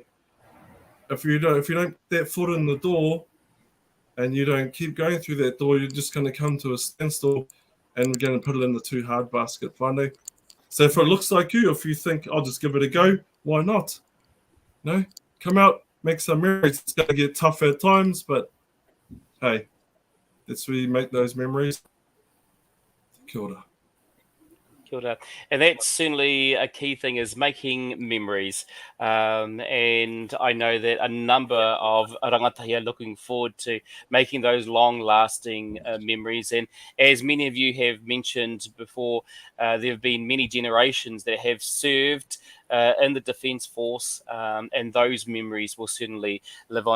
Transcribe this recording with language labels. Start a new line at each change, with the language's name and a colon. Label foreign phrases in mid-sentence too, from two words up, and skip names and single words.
English: If you don't get that foot in the door and you don't keep going through that door, you're just going to come to a standstill, and we're going to put it in the too hard basket, whānau. So if it looks like you, if you think, I'll just give it a go, why not? Come out, make some memories. It's going to get tough at times, but hey, that's where you make those memories.
Māori: Kia ora. Kia ora.
English: And that's certainly a key thing, is making memories. And I know that a number of rangatahi are looking forward to making those long-lasting memories. And as many of you have mentioned before, there have been many generations that have served in the Defence Force, and those memories will certainly live on.